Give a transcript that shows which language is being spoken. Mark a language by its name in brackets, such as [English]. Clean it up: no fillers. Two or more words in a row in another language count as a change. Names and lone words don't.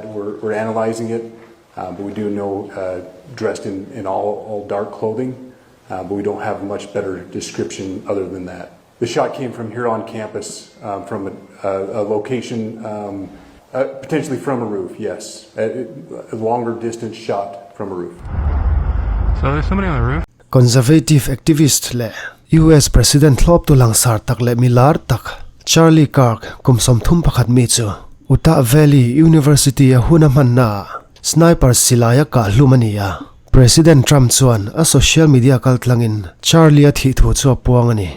[English] We're analyzing it, but we do know dressed in all dark clothing, but we don't have much better description other than that. The shot came from here on campus, from a location, potentially from a roof, yes. A longer distance shot from a roof. So there's somebody on the roof? Conservative activist [Mizo] le US President Thlop tu langsar tak le milar tak Charlie Kirk kumsom thum pakhat mi chu Utah Valley University a hunaman na sniper silaya kaphlum ania. President Trump chuan a [English] social media [Mizo] kaltlangin Charlie a thi thu chu puang ani.